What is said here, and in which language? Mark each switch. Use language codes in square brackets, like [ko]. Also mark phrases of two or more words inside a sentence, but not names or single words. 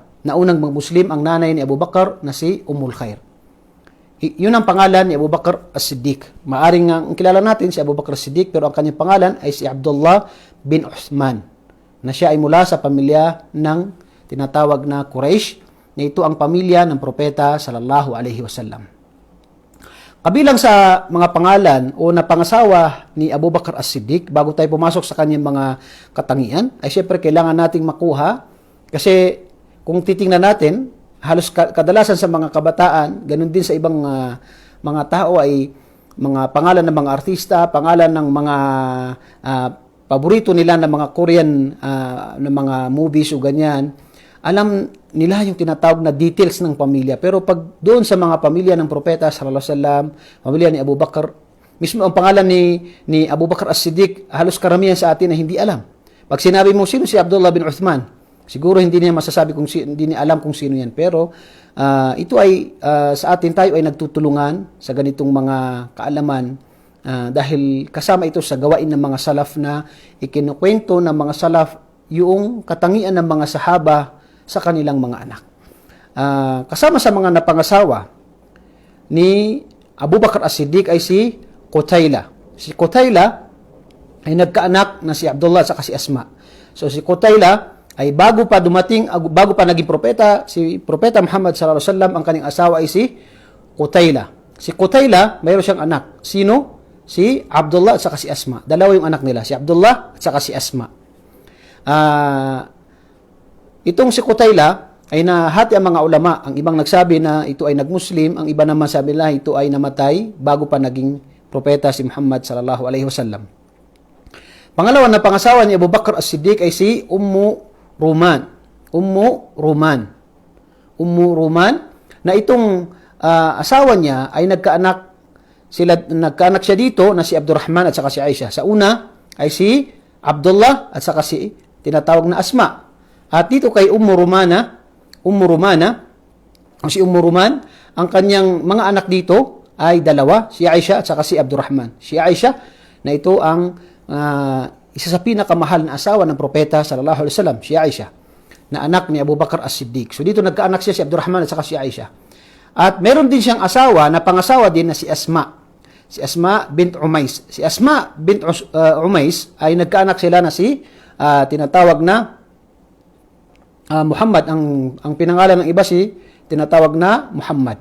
[tl] Naunang magmuslim ang nanay ni Abu Bakar na si Ummul Khair. Yun ang pangalan ni Abu Bakr As-Siddiq. Maaring ang kilala natin si Abu Bakr As-Siddiq pero ang kanyang pangalan ay si Abdullah bin Uthman na siya ay mula sa pamilya ng tinatawag na Quraysh na ito ang pamilya ng propeta [ar] صلى الله عليه وسلم. [tl] Kabilang sa mga pangalan o na pangasawa ni Abu Bakr As-Siddiq bago tayo pumasok sa kanyang mga katangian ay syempre kailangan nating makuha kasi kung titingnan natin halos kadalasan sa mga kabataan, ganun din sa ibang mga tao ay mga pangalan ng mga artista, pangalan ng mga paborito nila ng mga Korean ng mga movies o ganyan. Alam nila yung tinatawag na details ng pamilya. Pero pag doon sa mga pamilya ng propeta [ar] صلى الله عليه وسلم, [tl] pamilya ni Abu Bakr, mismo ang pangalan ni Abu Bakr As-Siddiq, halos karamihan sa atin na hindi alam. Pag sinabi mo sino si Abdullah bin Uthman, siguro hindi niya masasabi hindi niya alam kung sino yan. Pero ito ay sa atin tayo ay nagtutulungan sa ganitong mga kaalaman dahil kasama ito sa gawain ng mga salaf na ikinukwento ng mga salaf yung katangian ng mga sahaba sa kanilang mga anak. Kasama sa mga napangasawa ni Abu Bakr As-Siddiq ay si Qutayla. Si Qutayla ay nagkaanak na si Abdullah at saka si Asma. So si Qutayla ay bago pa naging propeta, si Propeta Muhammad [ar] صلى الله عليه وسلم, [tl] ang kanyang asawa ay si Qutayla. Si Qutayla, mayroon siyang anak. Sino? Si Abdullah at saka si Asma. Dalawa yung anak nila, si Abdullah at saka si Asma. Itong si Qutayla ay nahati ang mga ulama. Ang ibang nagsabi na ito ay nagmuslim, ang iba naman sabi nila ito ay namatay bago pa naging propeta si Muhammad [ar] صلى الله عليه وسلم. [tl] Pangalawa na pangasawa ni Abu Bakr As-Siddiq ay si Ummu Ruman na itong asawa niya ay nagkaanak siya dito na si Abdurrahman at saka si Aisha. Sa una ay si Abdullah at saka si tinatawag na Asma. At dito kay Ummu Ruman, ang kanyang mga anak dito ay dalawa, si Aisha at saka si Abdurrahman. Si Aisha na ito ang isa sa pinakamahal na asawa ng propeta [ar] صلى الله عليه وسلم, [tl] si Aisha, na anak ni Abu Bakr As-Siddiq. So dito nagkaanak siya si Abdurrahman at saka si Aisha. At meron din siyang asawa na pangasawa din na si Asma. Si Asma bint Umais. Si Asma bint Umais ay nagkaanak sila na si tinatawag na Muhammad. Ang pinangalan ng iba si tinatawag na Muhammad.